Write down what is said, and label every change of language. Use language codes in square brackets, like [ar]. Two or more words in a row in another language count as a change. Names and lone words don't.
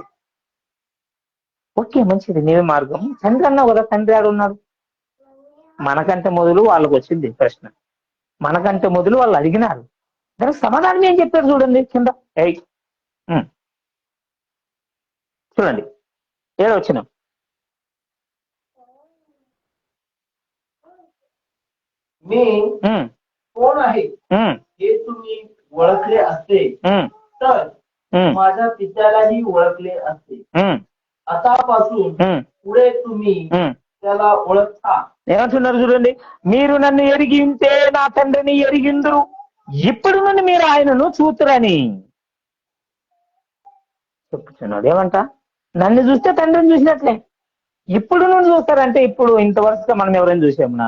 [te] ఓకే, మంచిది, నీవే మార్గం, తండ్రి అన్నావు కదా, తండ్రి ఆడున్నాడు. మనకంటే మొదలు వాళ్ళకు వచ్చింది ప్రశ్న, మనకంటే మొదలు వాళ్ళు అడిగినారు. దానికి సమాధానం ఏం చెప్పారు చూడండి కింద. చూడండి 7వ వచనం. [mr] मी कोण आहे हे तुम्ही ओळखले असते तर माझ्या पित्यालाही ओळखले असते. आतापासून पुढे तुम्ही त्याला ओळखता. [te] ఏమంటున్నారు చూడండి, మీరు నన్ను ఎరిగి ఉంటే నా తండ్రిని ఎరిగిందురు, ఇప్పుడు నుండి మీరు ఆయనను చూతురని చెప్పుచున్నాడు. ఏమంట? నన్ను చూస్తే తండ్రిని చూసినట్లే. ఇప్పుడు నుండి చూస్తారంటే ఇప్పుడు ఇంతవరకు మనం ఎవరైనా చూసామన్నా?